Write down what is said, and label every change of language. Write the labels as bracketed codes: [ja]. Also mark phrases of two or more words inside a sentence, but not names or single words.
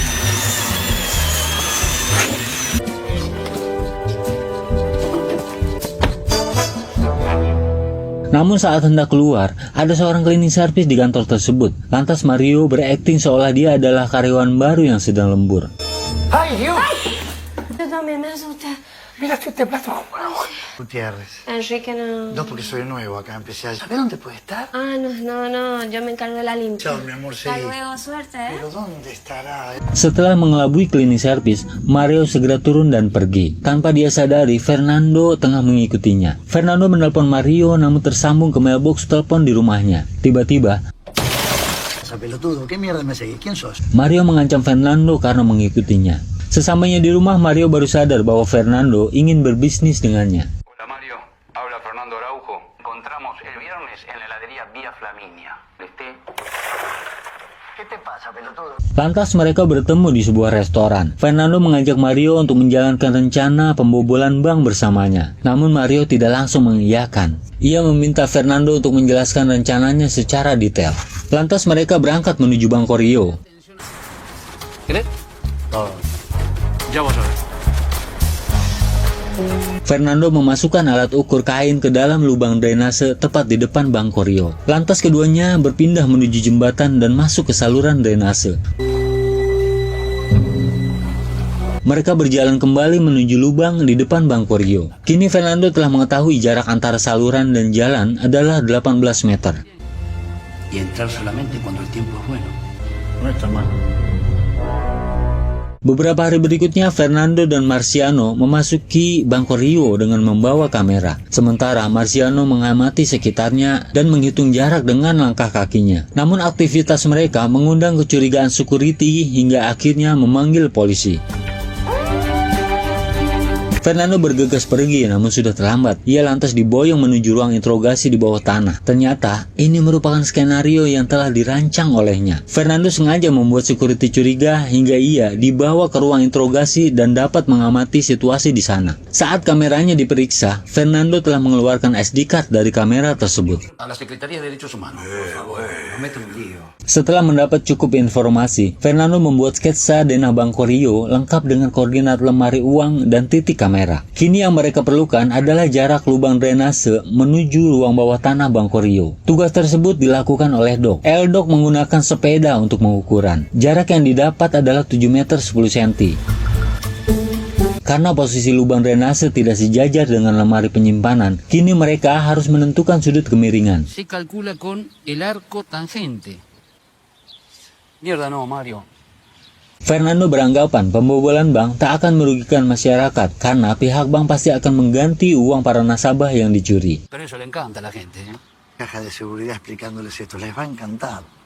[id] Namun saat hendak keluar, ada seorang [en] cleaning service [id] di kantor tersebut. Lantas Mario berakting seolah dia adalah karyawan baru yang sedang lembur. [es] ¡Ay, Dios! Perdóname, me asusté. Mira este plato. Gutiérrez. Enrique no. No, porque soy nuevo acá, empecé a... ¿Sabes dónde puede estar? Ah, no, yo me encargo de la limpia. Chao, mi amor, sí. Hasta luego, suerte, ¿eh? Pero ¿dónde estará? [id] Setelah mengelabui [en] cleaning service, [id] Mario segera turun dan pergi. Tanpa dia sadari, Fernando tengah mengikutinya. Fernando menelpon Mario namun tersambung ke mailbox telepon di rumahnya. Tiba-tiba, [es] Pelotudo, ¿qué mierda me seguís? ¿Quién sos? [id] Mario mengancam Fernando karena mengikutinya. Sesampainya di rumah, Mario baru sadar bahwa Fernando ingin berbisnis dengannya. [es] Hola Mario, habla Fernando Araujo. Encontramos el viernes en la heladería Vía Flaminia. ¿Viste? ¿Qué te pasa, pelotudo? [id] Lantas mereka bertemu di sebuah restoran. Fernando mengajak Mario untuk menjalankan rencana pembobolan bank bersamanya. Namun Mario tidak langsung mengiyakan. Ia meminta Fernando untuk menjelaskan rencananya secara detail. Lantas mereka berangkat menuju Banco Rio. [es] ¿Querés? Todo. Ya vos sabés. [id] Fernando memasukkan alat ukur kain ke dalam lubang drainase tepat di depan Banco Rio. Lantas keduanya berpindah menuju jembatan dan masuk ke saluran drainase. Mereka berjalan kembali menuju lubang di depan Banco Rio. Kini Fernando telah mengetahui jarak antara saluran dan jalan adalah 18 meter. [es] Y entrar solamente cuando el tiempo es bueno. No está mal. [id] Beberapa hari berikutnya, Fernando dan Marciano memasuki Banco Rio dengan membawa kamera. Sementara Marciano mengamati sekitarnya dan menghitung jarak dengan langkah kakinya. Namun aktivitas mereka mengundang kecurigaan security hingga akhirnya memanggil polisi. Fernando bergegas pergi, namun sudah terlambat. Ia lantas diboyong menuju ruang interogasi di bawah tanah. Ternyata, ini merupakan skenario yang telah dirancang olehnya. Fernando sengaja membuat security curiga hingga ia dibawa ke ruang interogasi dan dapat mengamati situasi di sana. Saat kameranya diperiksa, Fernando telah mengeluarkan [en] SD card [id] dari kamera tersebut. [es] A la Secretaría de Derechos Humanos, por favor, no metan un lío. [id] Setelah mendapat cukup informasi, Fernando membuat sketsa denah Banco Rio lengkap dengan koordinat lemari uang dan titik kamera. Kini yang mereka perlukan adalah jarak lubang drainase menuju ruang bawah tanah Banco Rio. Tugas tersebut dilakukan oleh Doc. Doc menggunakan sepeda untuk mengukuran. Jarak yang didapat adalah 7 meter 10 cm. Karena posisi lubang drainase tidak sejajar dengan lemari penyimpanan, kini mereka harus menentukan sudut kemiringan. [es] Se calcula con el arco tangente. Mierda no, Mario. [id] Fernando beranggapan pembobolan bank tak akan merugikan masyarakat karena pihak bank pasti akan mengganti uang para nasabah yang dicuri. [es] Pero eso le encanta a la gente, ¿eh? Caja de seguridad explicándoles esto, les va a encantar.